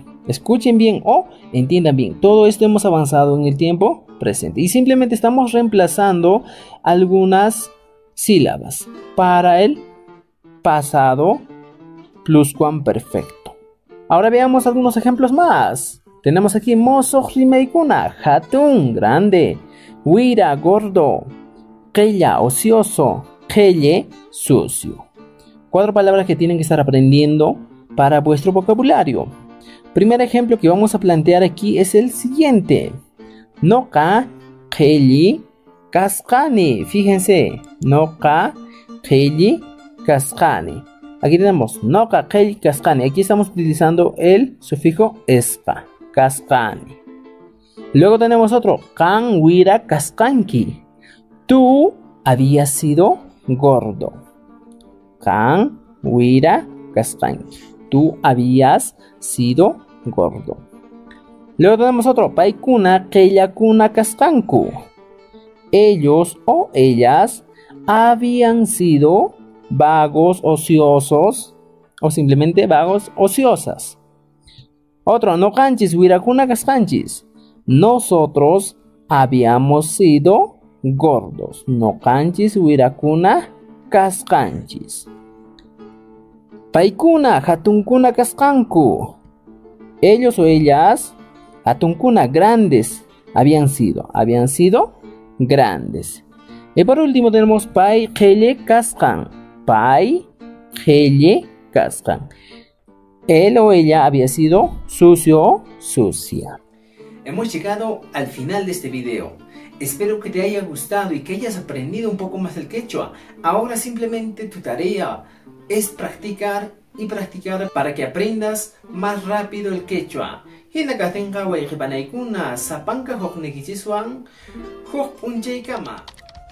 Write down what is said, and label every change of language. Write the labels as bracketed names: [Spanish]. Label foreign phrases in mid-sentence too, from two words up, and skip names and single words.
[Spanish] Escuchen bien o entiendan bien. Todo esto hemos avanzado en el tiempo presente. Y simplemente estamos reemplazando algunas sílabas para el pasado pluscuamperfecto. Ahora veamos algunos ejemplos más. Tenemos aquí [Quechua] mozo rimeikuna, hatun, [Spanish] grande. [Quechua] Wira, gordo. qella, ocioso, qelle, [Spanish] sucio. 4 palabras que tienen que estar aprendiendo para vuestro vocabulario. Primer ejemplo que vamos a plantear aquí es el siguiente. [Quechua] Noqa, qelli, kasqani. Fíjense, noqa, qelli, kasqani. [Spanish] Aquí tenemos [Quechua] noqa, qelli, kasqani. [Spanish] Aquí estamos utilizando el sufijo [Quechua] esqa, kasqani. [Spanish] Luego tenemos otro, [Quechua] kan wira kasqanki. [Spanish] Tú habías sido gordo. [Quechua] Kan wira kasqanki. [Spanish] Tú habías sido gordo. Luego tenemos otro, [Quechua] paikuna qellakuna kasqanku. [Spanish] Ellos o ellas habían sido vagos, ociosos o simplemente vagos, ociosas. Otro, [Quechua] noqanchis wirakuna kasqanchis. [Spanish] Nosotros habíamos sido gordos. [Quechua] Noqanchis wirakuna kasqanchis. Paikuna hatunkuna kasqanku. [Spanish] Ellos o ellas hatunkuna, grandes, habían sido grandes. Y por último tenemos [Quechua] pai qelle kasqan. Pai qelle kasqan. [Spanish] Él o ella había sido sucio o sucia. Hemos llegado al final de este video. Espero que te haya gustado y que hayas aprendido un poco más el quechua. Ahora simplemente tu tarea es practicar y practicar para que aprendas más rápido el quechua. [Quechua] Hina katenka waiqipanaykuna sapanka huknikichiswan huk p'unchaykama.